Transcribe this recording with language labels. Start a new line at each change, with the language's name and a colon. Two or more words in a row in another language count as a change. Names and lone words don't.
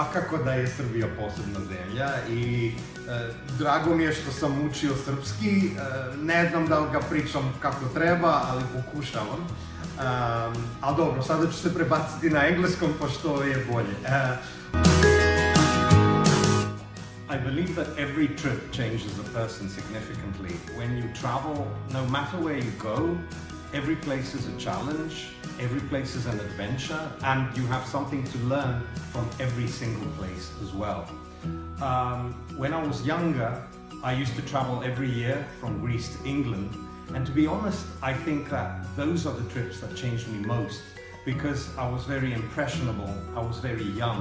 Serbian: svakako da je Srbija posebna zemlja i drago mi je što sam učio srpski. Ne znam da li ga pričam kako treba, ali pokušavam. Ali dobro, sada ću se prebaciti na engleskom pošto je bolje.
English: I believe that every trip changes a person significantly. When you travel, no matter where you go, every place is a challenge, every place is an adventure, and you have something to learn from every single place as well. When I was younger, I used to travel every year from Greece to England, and to be honest, I think that those are the trips that changed me most, because I was very impressionable, I was very young.